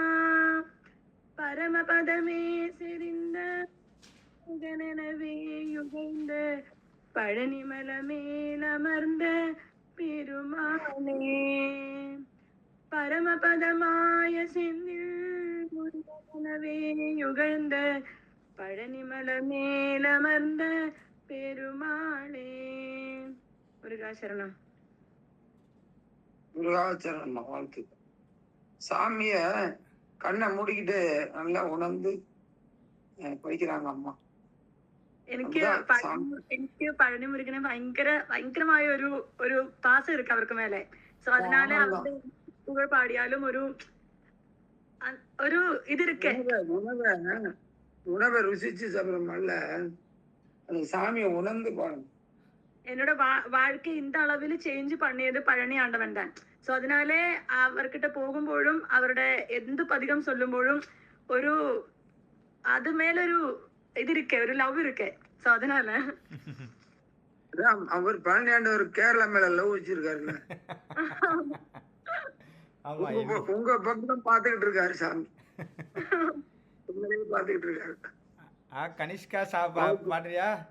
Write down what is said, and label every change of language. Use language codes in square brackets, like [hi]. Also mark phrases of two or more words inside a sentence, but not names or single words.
[ta] பரமபதமே செறிந்த முகனெனவே யுகைந்த பழனிமலமேல் அமர்ந்த பெருமானே பரமபதமாய செந்தில் முருகனவே யுகழ்ந்த பழனிமலமேல் அமர்ந்த பெருமாளே. முருகாசரணம். முருகாச்சரணம் வாழ்த்து. சாமிய கண்ணை மூடிக்கிட்டு நல்லா உணர்ந்து படிக்கிறாங்க அம்மா. [ml] എനിക്ക് പഴനി മുരുകനെ ഭയങ്കരമായ ഒരു പാസം ഇருக்கு അവർക്ക് മേലെ. സോ അതിനാല് അവരുടെ പുകഴ് പാടിയാലും ഒരു ഇത് இருக்கு. [ta] உணவை ருசிச்சு சாப்பிடுறோம்ல, அந்த சாமியை உணர்ந்து பாடணும். என்னோட வாழ்க்கை இந்த அளவில் ചേഞ്ച് பண்ணியது പഴനി ആണ്ടവൻ தான். [ml] സോ അതിനാലെ അവർക്കിட்ட പോകുമ്പോഴും അവരുടെ എന്ത് പതികം ചൊല്ലുമ്പോഴും ഒരു അത് മേലൊരു [ta] இது இருக்கு, ஒரு லவ் இருக்கு. சோ அதனால அவர் பழனியாண்டவர் கேரளா மேல லவ் வச்சிருக்காருல்ல, உங்க பக்கம் பாத்துக்கிட்டு இருக்காரு சாமி, பாத்துக்கிட்டு இருக்காரு. கனிஷ்கா பாடுறியா?